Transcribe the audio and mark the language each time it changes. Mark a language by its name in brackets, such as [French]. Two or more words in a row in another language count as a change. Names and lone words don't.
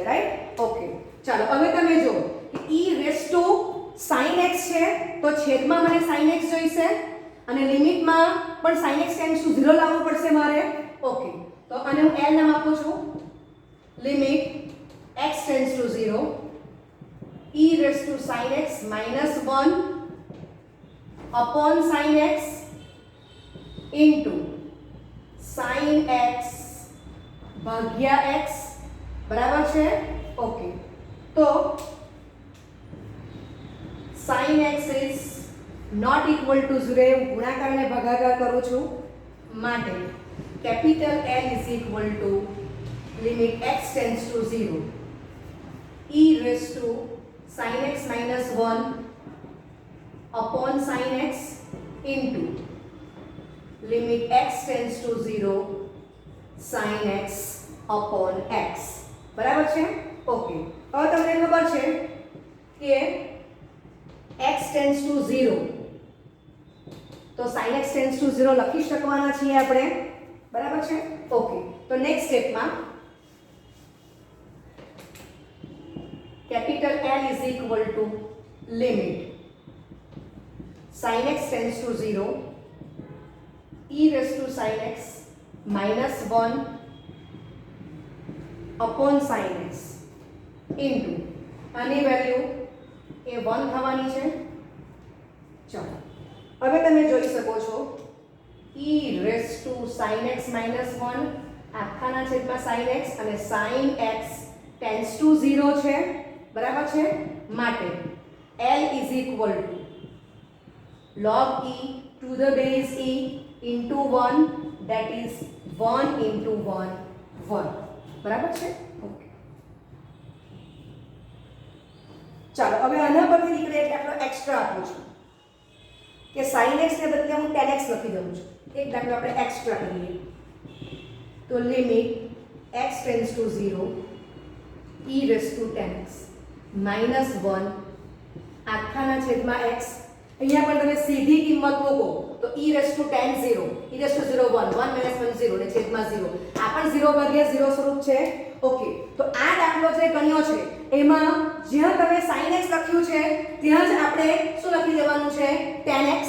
[Gujarati] રાઈટ? ઓકે, ચાલો હવે તમે જો કે e⁻sin x છે તો છેદમાં મને sin x જોઈશે અને લિમિટમાં પણ sin x [English] tends to [Gujarati] 0 લાવવું પડશે મારે. ઓકે, તો આને હું l નામ આપું છું. [English] limit x tends to [Gujarati] 0 e⁻sin x -1 [English] upon sin x into sin x [Gujarati] ભાગ્યા x. બરાબર છે? ઓકે, તો [English] sin x is not equal to 0. [Gujarati] હું ગુણાકાર અને ભાગાકાર કરું છું માટે [English] કેપિટલ L is equal to limit x tends to 0 e⁻sin x -1 upon sin x into limit x tends to 0 sin x upon x. [Gujarati] બરાબર છે? ઓકે, હવે તમને ખબર છે કે [English] x tends to 0 [Gujarati] તો [English] sin x tends to 0 [Gujarati] લખી શકવાના છીએ આપણે. બરાબર છે? ઓકે, તો નેક્સ્ટ સ્ટેપમાં [English] capital L is equal to limit sin x tends to 0 e⁻sin x -1 upon sin x into [Gujarati] આની વેલ્યુ એ 1 થવાની છે. ચાલો હવે તમે જોઈ શકો છો e⁻sin x -1 આખાના છેદમાં sin x અને [English] sin x tends to 0 [Gujarati] છે. બરાબર છે? [English] માટે L is equal to log e to the base e into 1 that is 1 into 1 1. [Gujarati] બરાબર છે? ઓકે, ચાલો હવે આના પરથી નીકળે એટલે આપણો એક્સ્ટ્રા આપું છું કે sin x ને બદલે હું tan x લખી દઉં છું. એક દાખલો આપણે એક્સ્ટ્રા કરીએ તો [English] limit x tends to 0 [Gujarati] e⁻tan x -1 આખાના છેદમાં x. અહીંયા પણ તમે સીધી કિંમત કિંમત મૂકો તો e [English] raise to [Gujarati] 10 0 e [English] raise to [Gujarati] 0 1 1 - 1 0 ને છેદમાં 0 આ પણ 0 ભાગ્યા 0 સ્વરૂપ છે. ઓકે, તો આ દાખલો જે ગણ્યો છે એમાં જ્યાં તમે sin x લખ્યું છે ત્યાં જ આપણે શું લખી દેવાનું છે? tan x.